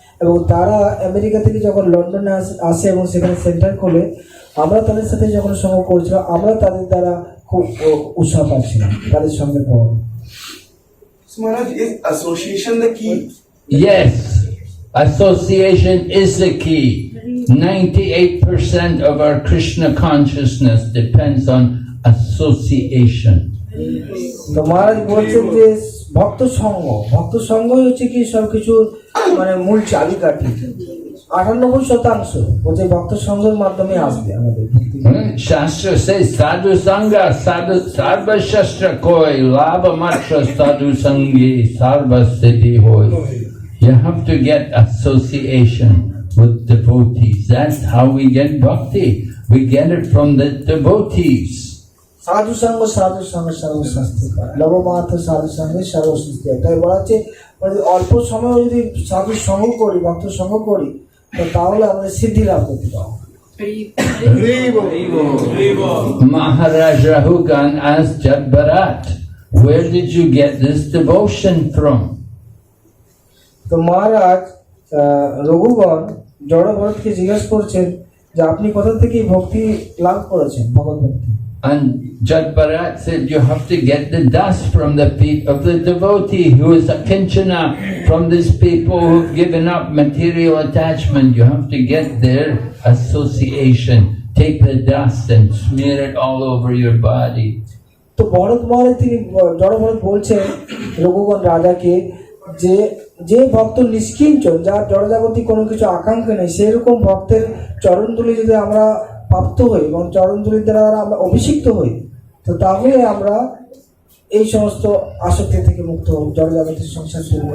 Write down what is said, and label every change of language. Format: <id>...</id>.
<bn>এবং তারা আমেরিকা থেকে যখন লন্ডনে আসে এবং সেখানে সেন্টার খোলে, আমরা তাদের সাথে যখন সঙ্গ করেছিলাম, আমরা তাদের দ্বারা খুব উৎসাহ পাচ্ছিলাম তাদের সঙ্গে পর।</bn> <en>So Maharaj, is association the key? Yes, association is the key. 98% of our Krishna consciousness depends on association.</en> <bn>তো মহারাজ বলছেন যে ভক্ত সঙ্গই হচ্ছে কি সবকিছুর মূল চাবিকাঠি। 98% বলছে ভক্ত সঙ্গের মাধ্যমে আসবে আমাদের। Shastra says sadhu sangha sarva shastra koi labha matra sadhu sangi sarva siddhi hoy.</bn> <en>You have to get association with devotees. That's how we get bhakti. We get it from the devotees.</en> <bn>সাধু সঙ্গ সর্বশাস্ত্র, লবমাত্র সাধু সঙ্গে সর্বসিদ্ধি। তাই বলা হচ্ছে অল্প সময় যদি সাধু সঙ্গ করি, ভক্ত সঙ্গ করি, তো তাহলে আমরা সিদ্ধি লাভ করতে পারবো।</bn> <en>Maharaj Rahugan asked Jadbarat, where did you get this devotion from?</en> <bn>তো মহারাজ রঘুগণ জড়ভরতকে জিজ্ঞাসা করছেন যে আপনি কোথা থেকে ভক্তি লাভ করেছেন, ভগবত ভক্তি।</bn> <en>And Jadbarat said, you have to get the dust from the feet of the devotee who is a kinchana, from these people who've given up material attachment. You have to get their association. Take the dust and smear it all over your body.</en> <bn>তো ভরত মহারাজ তিনি জড়ভরত বলছেন রঘুগণ রাজাকে যে যে ভক্ত নিষ্কিঞ্চন, যার জড়জাগতিক কোনো কিছু আকাঙ্ক্ষা নেই, সেরকম ভক্তের চরণধুলি যদি আমরা প্রাপ্ত হই এবং চরণধুলির দ্বারা আমরা অভিষিক্ত হই, তো তাহলে আমরা এই সমস্ত আসক্তি থেকে মুক্ত হব, জড়জাগতিক সংসার থেকে।</bn>